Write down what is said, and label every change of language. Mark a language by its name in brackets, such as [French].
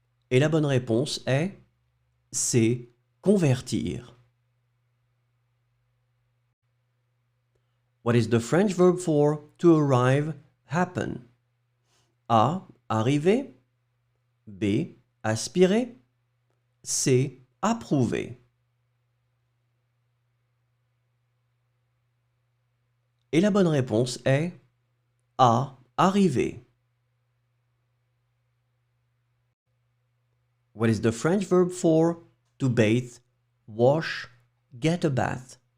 [French] Et la bonne réponse est C. Convertir. [English] What is the French verb for to arrive, happen? [French] A. Arriver. B. Aspirer. C. Approuver. Et la bonne réponse est A. Arriver. [English] What is the French verb for to bathe, wash, get a bath?